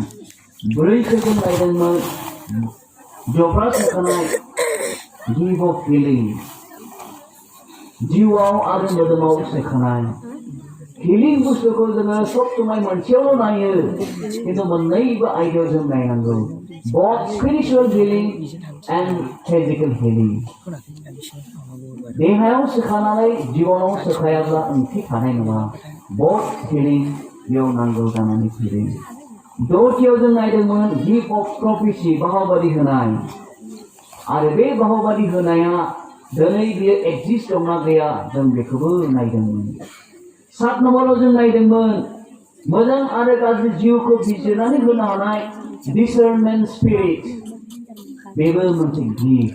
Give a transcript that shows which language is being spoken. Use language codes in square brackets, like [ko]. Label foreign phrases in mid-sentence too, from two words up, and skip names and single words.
[brx] 4 जों नायदोंमोन जब्रा सायख'नाय, [en] gift of healing, [brx] जिउआव आरो मोदोमाव सायख'नाय। हिलिं बुस्थुखौ जोङो सब समाय मोनसेयावल' नायो, खिन्थु मोननैबो आयदायाव जों नायनांगौ। [en] both spiritual healing and physical healing। [brx] देहायाव सोखानानै जिबनाव सोखायाब्ला ओंथि थानाय नङा। [en] both healing [brx] बेयाव नांगौ जानानै फैदों। 4थियाव जों नायदोंमोन [en] gift of prophecy, [brx] बाहाबादि होनाय। आरो बे बाहाबादि होनाया दिनै बियो एक्जिस्ट दंना गैया जों बेखौबो नायदोंमोन। 7 नम्बराव जों नायदोंमोन मोजां आरो गाज्रि जिउखौ बिजिरनानै होनो हानाय [en] discernment spirit, [brx] बेबो मोनसे गिफ्ट।